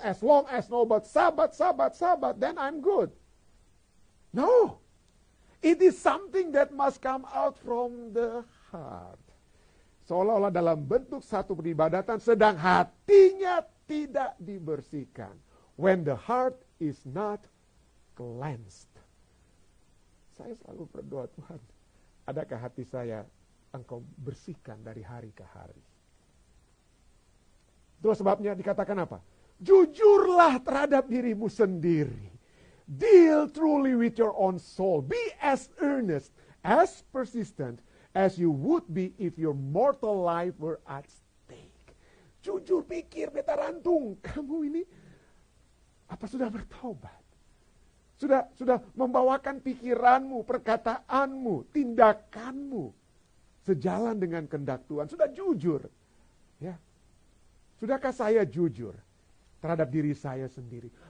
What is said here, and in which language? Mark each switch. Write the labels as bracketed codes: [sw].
[en] As long as no but sabat, then I'm good. No. It is something that must come out from the heart. [id] Seolah-olah dalam bentuk satu peribadatan, sedang hatinya tidak dibersihkan. [en] When the heart is not cleansed. [id] Saya selalu berdoa, Tuhan, adakah hati saya Engkau bersihkan dari hari ke hari? Itulah sebabnya dikatakan apa? Jujurlah terhadap dirimu sendiri. [en] Deal truly with your own soul. Be as earnest, as persistent as you would be if your mortal life were at stake. [id] Jujur pikir, beta rantung. Kamu ini apa sudah bertobat? Sudah membawakan pikiranmu, perkataanmu, tindakanmu sejalan dengan kehendak Tuhan. Sudah jujur. Ya. Sudahkah saya jujur terhadap diri saya sendiri?